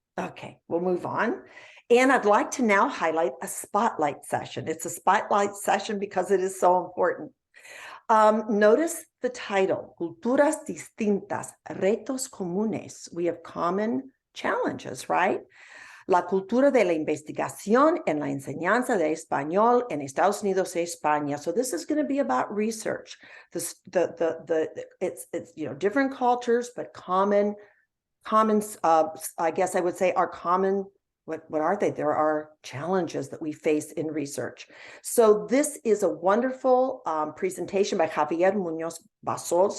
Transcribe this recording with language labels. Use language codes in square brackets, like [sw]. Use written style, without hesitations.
[en] Okay, we'll move on. And I'd like to now highlight a spotlight session. It's a spotlight session because it is so important. Notice the title, Culturas Distintas, Retos Comunes. We have common challenges, right? [es] La cultura de la investigación en la enseñanza de español en Estados Unidos y España. [en] So this is going to be about research. It's different cultures, but common. I guess I would say are common. What are they? There are challenges that we face in research. So this is a wonderful presentation by Javier Muñoz Basols.